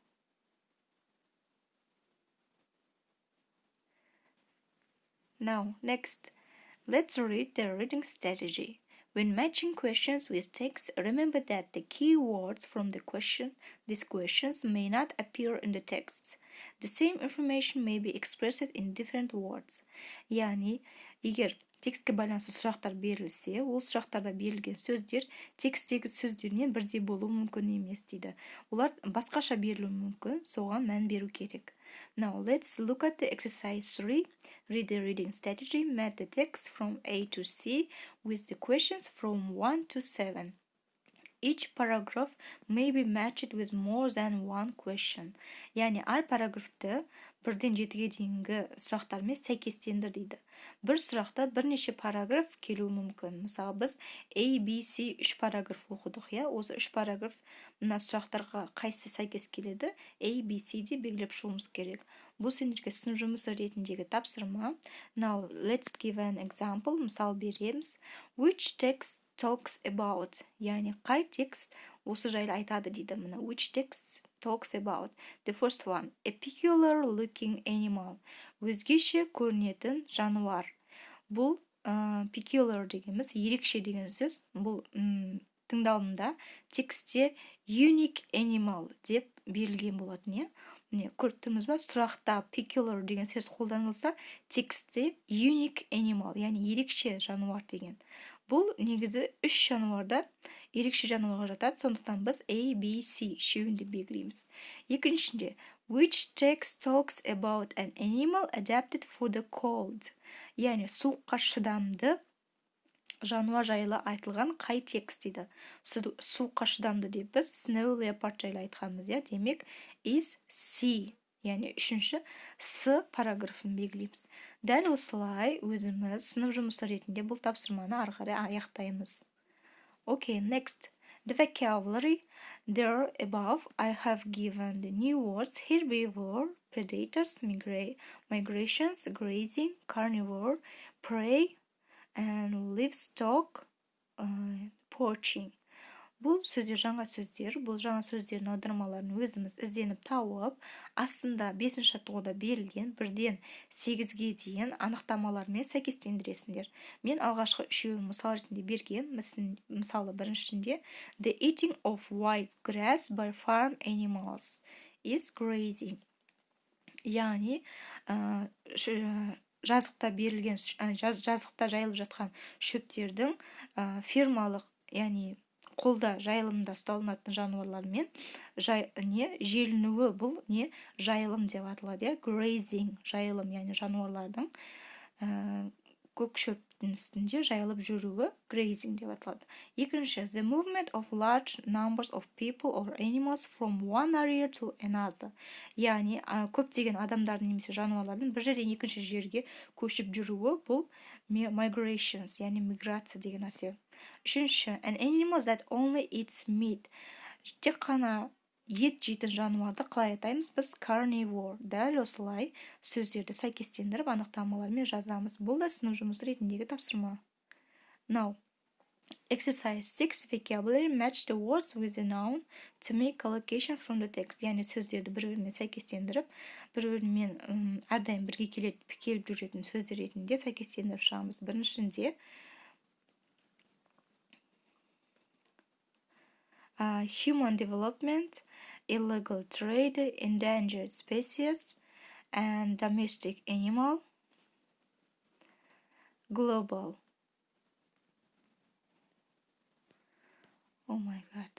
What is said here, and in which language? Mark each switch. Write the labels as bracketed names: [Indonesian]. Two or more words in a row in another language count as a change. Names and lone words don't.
[English] Now, next, let's read the reading strategy. When matching questions with text, remember that the key words from these questions may not appear in the text. The same information may be expressed in different words. [Kazakh] Yani, егер текстке байланысты сұрақтар берілсе, ол сұрақтарда берілген сөздер тексттегі сөздерінен бірдей болуы мүмкін емес дейді. Олар басқаша берілуі мүмкін, соған мән беру керек. [English] Now let's look at the exercise 3. Read the reading strategy, match the text from A to C with the questions from 1 to 7. Each paragraph may be matched with more than one question. [Kazakh] Yani әр параграфты 1-ден 7-ге дейінгі сұрақтармен сәйкестендір дейді. Бір сұрақта бірнеше параграф келуі мүмкін. Мысалы, біз A, B, C 3 параграф оқыдық, иә? Осы 3 параграф мына сұрақтарға қайсы сәйкес келеді? A, B, C де белгілеп шығуымыз керек. Бұл сендерге сынып жұмысы ретіндегі тапсырма. [English] Now, let's give an example. [Kazakh] Мысал береміз. [English] Which text talks about? [Kazakh] Yani қай текст осы жайлы айтады дейді. Мына [English] which text talks about? The first one, a peculiar looking animal. [Kazakh] Өзгеше көрінетін жануар. Бұл peculiar дегеніміз ерекше деген сөз. Бұл тыңдалымда текстте [English] unique animal [Kazakh] деп берілген болатын, иә? Міне, көріп тұрмыз ба? Сұрақта peculiar деген сөз қолданылса, текстте [English] unique animal, [Kazakh] яғни ерекше жануар деген. Бұл негізі 3 жануарда ерекше жануарға жатады, сондықтан біз A, B, C үшеуінде белгілейміз. Екіншінде, [English] which text talks about an animal adapted for the cold? [Kazakh] Яғни суыққа шыдамды жануар жайлы айтылған қай текст дейді. Суыққа шыдамды деп біз [English] snow leopard [Kazakh] жайлы айтқанбыз, иә? Демек is C. Яғни үшінші С параграфын белгілейміз. Дәл осылай өзіміз сынып жұмысы ретінде бұл тапсырманы ары қарай аяқтаймыз. [English] Okay, next. The vocabulary. There above I have given the new words herbivore, predators, migrations, grazing, carnivore, prey, and livestock, poaching. [Kazakh] Бұл сөздер жаңа сөздер. Бұл жаңа сөздердің аудармаларын өзіміз ізденіп тауып, астында 5-ші жаттығуда берілген 1-ден 8-ге дейін анықтамалармен сәйкестендіресіңдер. Мен алғашқы үшеуін мысал ретінде берген. Мысалы, біріншісінде [English] The eating of white grass by farm animals is grazing. [Kazakh] Яғни, жазықта берілген, жазықта жайылып жатқан шөптердің фермалық, яғни қолда жайылымда ұсталынатын жануарлармен желінуі, бұл жайылым деп аталады. Grazing, жайылым, яғни жануарлардың көк шөптің үстінде жайылып жүруі grazing деп аталады. Екінші, [English] the movement of large numbers of people or animals from one area to another. [Kazakh] Яғни, көптеген адамдардың немесе жануарлардың бір жерден екінші жерге көшіп жүруі, бұл migrations, яғни миграция деген нәрсе. Үшінші, [English] an animal that only eats meat. [Kazakh] Тек қана ет жейтін жануарды қалай атаймыз? Біз carnivore. Дәл осылай сөздерді сәйкестендіріп анықтамалармен жазамыз. Бұл да сынып жұмысы ретіндегі тапсырма. [English] Now, exercise 6, vocabulary, match the words with the noun to make collocation from the text. [Kazakh] Яғни сөздерді бір-бірімен сәйкестендіріп, бір-бірімен әрдайым бірге келіп жүретін сөздер ретінде сәйкестендіріп шығамыз. [English] Біріншінде human development, illegal trade, endangered species, and domestic animal, global. Oh my god.